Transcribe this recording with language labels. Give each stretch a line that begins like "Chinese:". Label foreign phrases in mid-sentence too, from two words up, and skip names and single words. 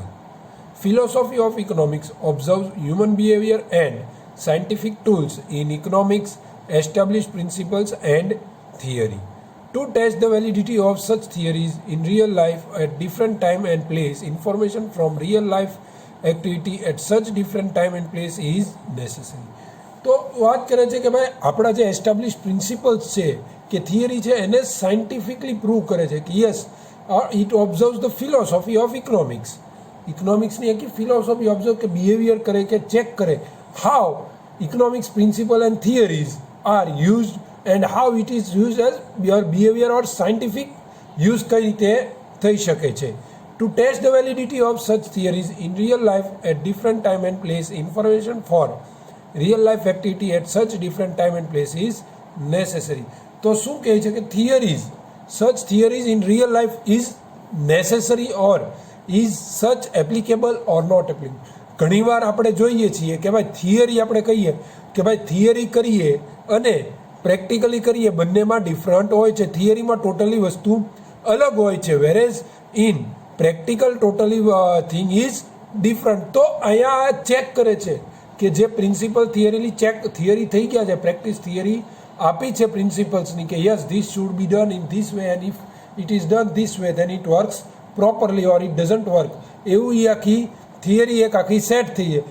English: Philosophy of economics observes human behavior and scientific tools in economics establish principles and theory. To test the validity of such theories in real life at different time and place, information from real life activity at such different time and place is necessary.
Gujarati: તો વાત કરે છે કે ભાઈ આપણા જે
English: establish principles
Gujarati: છે કે થિયરી છે એને
English: scientifically prove
Gujarati: કરે છે કે
English: yes it observes the philosophy of economics.
Gujarati: ઇકોનોમિક્સની આખી
English: philosophy observe
Gujarati: કે બિહેવિયર કરે કે ચેક કરે
English: how economics principle and theories are used and how it is used as behavior or scientific use
Gujarati: કઈ રીતે થઈ શકે છે.
English: To test the validity of such theories in real life at different time and place, information for real life activity at such different time and place is necessary.
Gujarati: તો શું કહે છે કે
English: theories, such theories in real life is necessary or is such applicable or not applicable.
Gujarati: ઘણીવાર આપણે જોઈએ છીએ કે ભાઈ થિયરી આપણે કહીએ કે ભાઈ થિયરી કરીએ અને પ્રેક્ટિકલી કરીએ બંનેમાં ડિફરન્ટ હોય છે. થિયરીમાં ટોટલી વસ્તુ અલગ હોય છે,
English: whereas in practical totally thing is different.
Gujarati: તો અહીંયા ચેક કરે છે કે જે
English: principle theory
Gujarati: થઈ ગયા છે,
English: practice theory
Gujarati: આપી છે પ્રિન્સિપલ્સની કે
English: yes this should be done in this way and if it is done this way then it works properly or it doesn't work,
Gujarati: એવું એ આખી થિયરી એક આખી સેટ થઈ છે.